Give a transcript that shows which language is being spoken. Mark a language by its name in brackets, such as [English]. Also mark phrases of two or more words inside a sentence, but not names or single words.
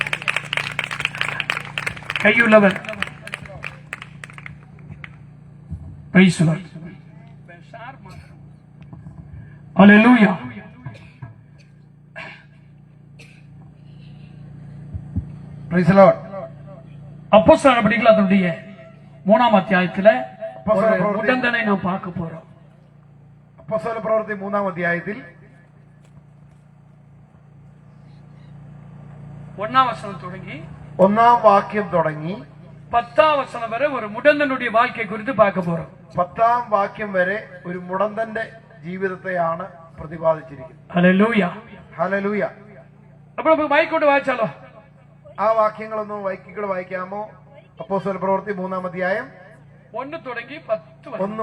[Malayalam] കൈയുള്ളവർ [English] Praise the Lord. [Malayalam] ഹല്ലേലൂയ. [English] Praise the Lord. [Tamil] அப்போஸ்தலர் நடபடிகள் 3ஆம் அத்தியாயத்துல உடந்தனை நாம் பார்க்க போறோம். [Malayalam] അപ്പോസ്തല പ്രവൃത്തി 3-ാം അധ്യായത്തിൽ [Tamil] 1ஆம் வசனம் தொடங்கி [Malayalam] 1-ാം വാക്യം തുടങ്ങി [Tamil] 10ஆம் வசனம் வரை ஒரு முடந்தனுடைய வாழ்க்கை குறித்து பார்க்க போறோம். [Malayalam] 10-ാം വാക്യം വരെ ഒരു മുടന്തന്റെ ജീവിതത്തെയാണ് പ്രതിപാദിച്ചിരിക്കുന്നത്. ഹല്ലേലൂയ. ഹല്ലേലൂയ. അപ്പോൾ നമുക്ക് വായിക്കൊണ്ട് വായിച്ചാലോ? ആ വാക്യങ്ങളൊന്നും വായിക്കാമോ? അപ്പോസ്തല പ്രവൃത്തി 3-ാം അധ്യായം 1 തുടങ്ങി 10